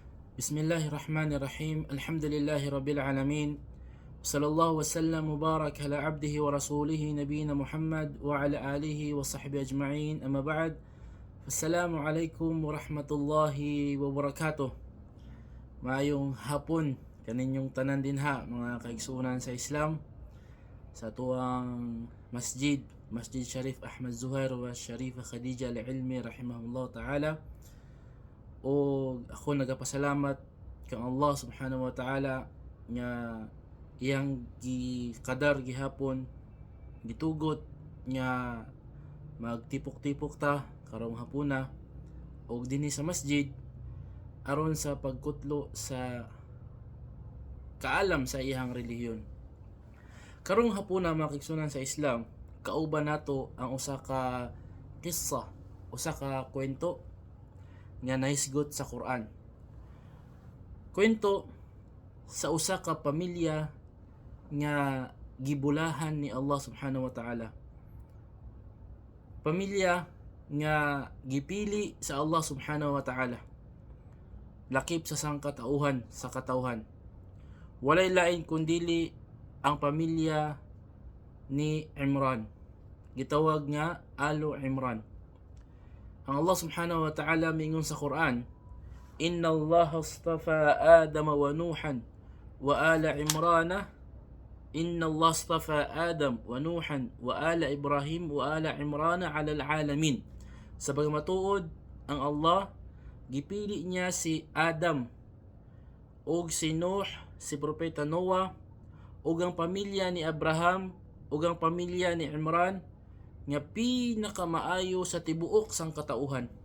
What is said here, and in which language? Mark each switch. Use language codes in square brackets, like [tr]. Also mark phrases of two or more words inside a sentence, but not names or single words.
[ar] بسم الله الرحمن الرحيم. الحمد لله رب العالمين. صلى الله وسلم مبارك على عبده ورسوله نبينا محمد وعلى آله وصحبه أجمعين. أما بعد. السلام عليكم ورحمة الله وبركاته. [ceb] Maayong hapon kaninyong tanan din ha, mga kaigsunan sa Islam. Sa tuwang masjid, Masjid Sharif Ahmad Zuhair wa Sharifa Khadija al-Ilmi [ar] رحمه الله تعالى. [ceb] O ako nagapasalamat kang Allah [ar] سبحانه وتعالى [ceb] nga iyang gikadar gihapon gitugot nga magtipok-tipok ta karong hapuna og dinhi sa masjid aron sa pagkutlo sa kaalam sa iyang relihiyon. Karong hapuna mga kaigsunan sa Islam, kauban nato ang usa ka kissa, usa ka kwento nga nahisgot sa Quran. Kwento sa usa ka pamilya nga gibulahan ni Allah [ar] سبحانه وتعالى. [ceb] Pamilya nga gipili sa Allah [ar] سبحانه وتعالى. [ceb] Lakip sa sangkatauhan sa katawhan. Walay lain kundili ang pamilya ni Imran. Gitawag nga Alu Imran. Ang Allah [ar] سبحانه وتعالى [ceb] mingon sa Quran, [ar] إن الله اصطفى آدم ونوحا وآل عمران. إن الله اصطفى آدم ونوحا وآل إبراهيم وآل عمران على العالمين. [ceb] Sa pagmatuod, ang Allah gipili niya si Adam ug si Nuh, si Propeta Noah, ug ang pamilya ni Abraham ug ang pamilya ni Imran nga pinakamaayo sa tibuok sang katauhan.